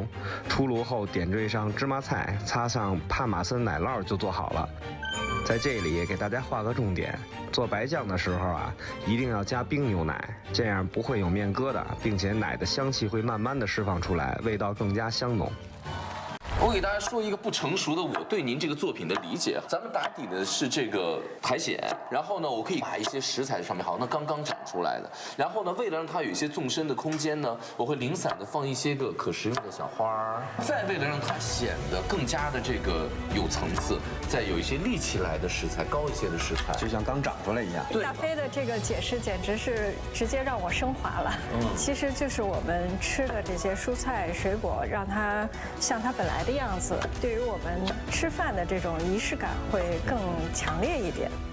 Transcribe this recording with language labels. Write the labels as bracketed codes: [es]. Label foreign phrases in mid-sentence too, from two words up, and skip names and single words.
[zh] 出爐後點綴上芝麻菜，擦上帕瑪森奶酪就做好了。在這裡給大家畫個重點，做白醬的時候啊，一定要加冰牛奶，這樣不會有麵疙瘩，並且奶的香氣會慢慢的釋放出來，味道更加香濃。我給大家說一個不成熟的我對您這個作品的理解。咱們打底的是這個苔蘚，然後呢，我可以把一些食材上面，好，那剛剛長出來的。然後呢，為了讓它有一些縱深的空間呢，我會零散的放一些個可食用的小花兒。再為了讓它顯得更加的這個有層次，再有一些立起來的食材，高一些的食材，就像刚长出来一樣。大飞的这个解釋簡直是直接讓我升華了。其實就是我們吃的這些蔬菜水果，讓它像它本來的樣子，對於我們吃飯的這種儀式感會更強烈一點。